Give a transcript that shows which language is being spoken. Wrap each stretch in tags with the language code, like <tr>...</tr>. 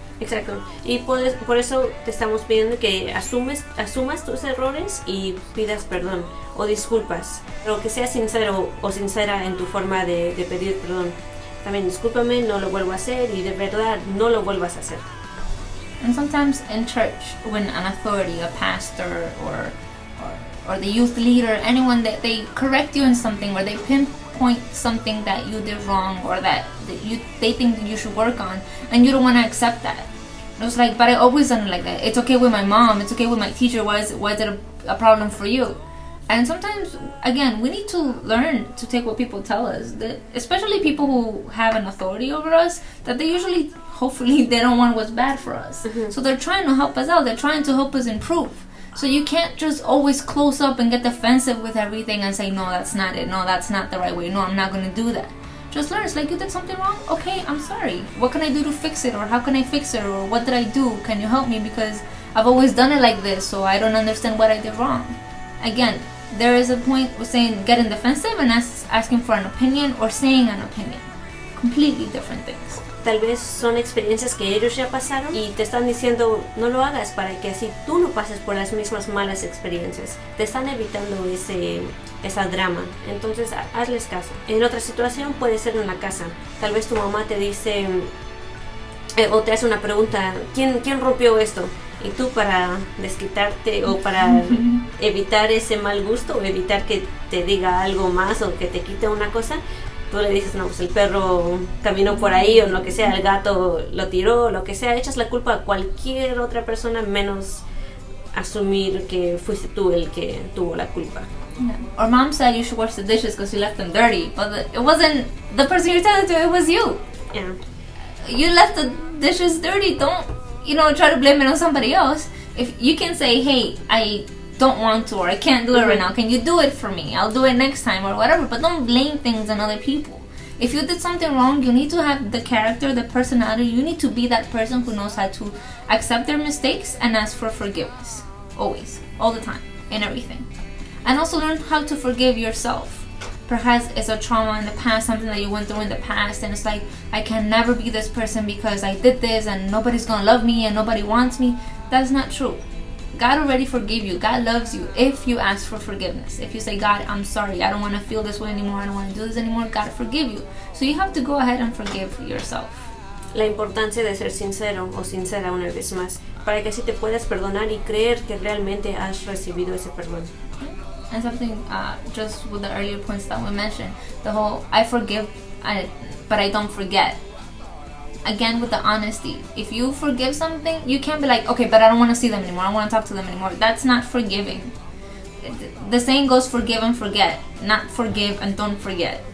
<es>Exacto. Y por eso te estamos pidiendo que asumas tus errores y pidas perdón o disculpas. Pero que seas sincero o sincera en tu forma de pedir perdón. También discúlpame, no lo vuelvo a hacer y de verdad no lo vuelvas a hacer.</es> <en>And sometimes in church, when an authority, a pastor or the youth leader, anyone that they correct you in something or they pinpoint something that you did wrong or that they think that you should work on, and you don't want to accept that. It's like, but I always done it like that. It's okay with my mom. It's okay with my teacher. Why is it a problem for you? And sometimes, again, we need to learn to take what people tell us, especially people who have an authority over us, that they usually, hopefully, they don't want what's bad for us. Mm-hmm. So they're trying to help us out. They're trying to help us improve. So you can't just always close up and get defensive with everything and say, no, that's not it. No, that's not the right way. No, I'm not going to do that. Just learn. It's like, you did something wrong? Okay, I'm sorry. What can I do to fix it? Or how can I fix it? Or what did I do? Can you help me? Because I've always done it like this, so I don't understand what I did wrong. Again, there is a point with saying getting defensive and asking for an opinion or saying an opinion. Completely different things.</en> <es>Tal vez son experiencias que ellos ya pasaron y te están diciendo no lo hagas para que así tú no pases por las mismas malas experiencias. Te están evitando esa drama. Entonces hazles caso. En otra situación puede ser en la casa. Tal vez tu mamá te dice o te hace una pregunta, ¿quién rompió esto? Y tú para desquitarte o para evitar ese mal gusto o evitar que te diga algo más o que te quite una cosa, tú le dices, no, pues el perro caminó por ahí o lo que sea, el gato lo tiró, lo que sea, echas la culpa a cualquier otra persona menos asumir que fuiste tú el que tuvo la culpa.</es> <en>Yeah. Or mom said you should wash the dishes because you left them dirty, but it wasn't the person you're telling to, it was you. Yeah. You left the dishes dirty, don't, try to blame it on somebody else. If you can say, hey, I don't want to, or I can't do it right now, can you do it for me? I'll do it next time or whatever, but don't blame things on other people. If you did something wrong, you need to have the character, the personality. You need to be that person who knows how to accept their mistakes and ask for forgiveness. Always, all the time, in everything. And also learn how to forgive yourself. Perhaps it's a trauma in the past, something that you went through in the past, and it's like, I can never be this person because I did this and nobody's gonna love me and nobody wants me. That's not true. God already forgave you. God loves you if you ask for forgiveness. If you say, God, I'm sorry, I don't want to feel this way anymore, I don't want to do this anymore, God forgive you. So you have to go ahead and forgive yourself.</en> <es>La importancia de ser sincero o sincera una vez más, para que así te puedas perdonar y creer que realmente has recibido ese perdón.</es> <en>And something, just with the earlier points that we mentioned, the whole, I forgive, but I don't forget. Again, with the honesty. If you forgive something, you can't be like, okay, but I don't want to see them anymore. I don't want to talk to them anymore. That's not forgiving. The saying goes forgive and forget, not forgive and don't forget.</en>